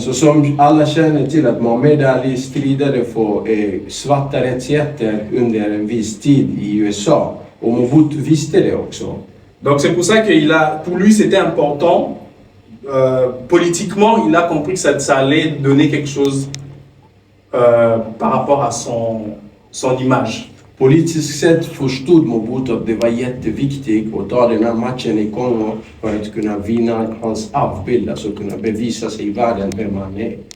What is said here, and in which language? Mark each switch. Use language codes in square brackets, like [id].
[sv] Så som alla känner till att Mohamed Ali stridade för svarta rättigheter under en viss tid i USA. Och Mobutu visste det också. [fr] Donc c'est pour ça pour lui c'était important. Politiquement, il a compris que ça allait donner quelque chose par rapport à son image. [sv] Politiskt sett förstod Mobutu att det var jätteviktigt att ta den här matchen i Kongo för att kunna vinna hans avbild, alltså kunna bevisa sig i världen vem han är.